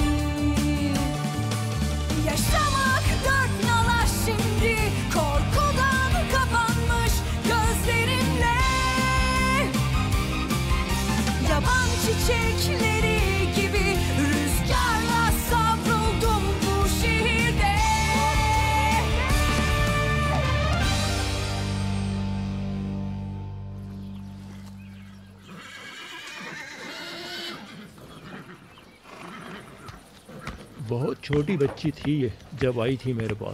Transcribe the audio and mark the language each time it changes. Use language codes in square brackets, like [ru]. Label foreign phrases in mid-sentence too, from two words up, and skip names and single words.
[tr] Yaşamak dört nala şimdi, korkudan kapanmış gözlerinle. Yaban çiçekleri gibi rüzgarla savruldum bu şehirde. [hi] बहुत छोटी बच्ची थी ये जब आई थी मेरे पास।